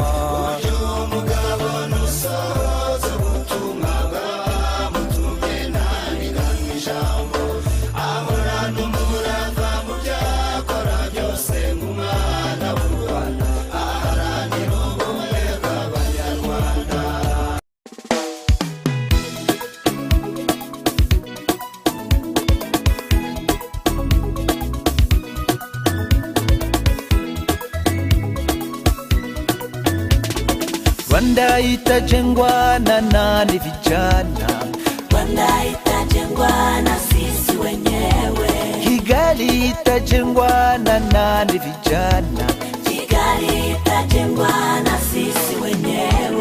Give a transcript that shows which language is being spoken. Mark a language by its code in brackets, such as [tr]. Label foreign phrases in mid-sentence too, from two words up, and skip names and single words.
[rw] nusohoza ubutumwa bwamutumye ntaniganywe ijambo ahorana umurava mu byakora byose nk'umwana w'u Rwanda aharanira ubumwe bw'abanyarwanda. [sw] Rwanda itajengwa na nani vijana, Rwanda itajengwa na sisi wenyewe, Kigali itajengwa na nani vijana, Kigali itajengwa na sisi wenyewe,